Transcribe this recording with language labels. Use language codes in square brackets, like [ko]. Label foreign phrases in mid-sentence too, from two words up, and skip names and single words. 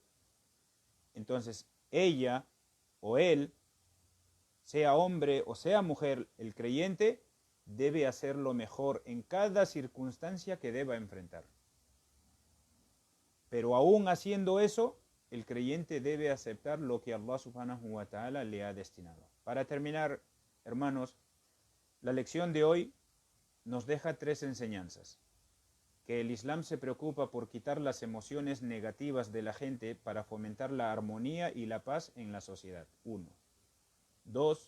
[es] Entonces, ella o él, sea hombre o sea mujer, el creyente debe hacer lo mejor en cada circunstancia que deba enfrentar. Pero aún haciendo eso, el creyente debe aceptar lo que Allah subhanahu wa ta'ala le ha destinado. Para terminar, hermanos, la lección de hoy nos deja tres enseñanzas. Que el Islam se preocupa por quitar las emociones negativas de la gente para fomentar la armonía y la paz en la sociedad. 1. 2.